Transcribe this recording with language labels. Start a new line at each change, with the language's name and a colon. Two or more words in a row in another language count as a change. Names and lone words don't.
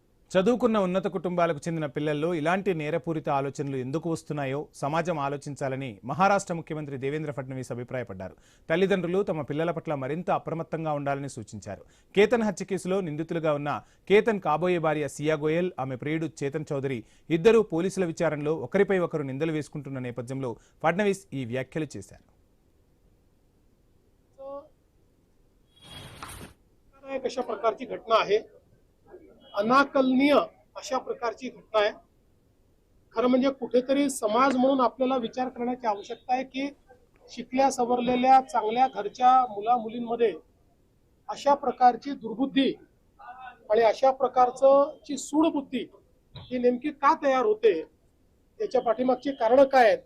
Telugu: చదువుకున్న ఉన్నత కుటుంబాలకు చెందిన పిల్లల్లో ఇలాంటి నేరపూరిత ఆలోచనలు ఎందుకు వస్తున్నాయో సమాజం ఆలోచించాలని మహారాష్ట్ర ముఖ్యమంత్రి దేవేంద్ర ఫడ్నవీస్ అభిప్రాయపడ్డారు. తల్లిదండ్రులు తమ పిల్లల పట్ల మరింత అప్రమత్తంగా ఉండాలని సూచించారు. కేతన్ హత్య కేసులో నిందితులుగా ఉన్న కేతన్ కాబోయే భార్య సియా గోయల్, ఆమె ప్రియుడు చేతన్ చౌదరి ఇద్దరూ పోలీసుల విచారణలో ఒకరిపై ఒకరు నిందలు వేసుకుంటున్న నేపథ్యంలో ఫడ్నవీస్ ఈ వ్యాఖ్యలు చేశారు.
Marathi: अशा प्रकारची घटना आहे, अनाकलनीय अशा प्रकारची घटना आहे। खरं म्हणजे कुठेतरी समाज म्हणून आपल्याला विचार करण्याची आवश्यकता आहे की शिकल्या सवरलेल्या चांगल्या घरच्या मुला मुलींमध्ये अशा प्रकारची दुर्बुद्धी आणि अशा प्रकारची सूडबुद्धी ही नेमकी का तयार होते, याच्या पाठीमागची कारण काय आहेत?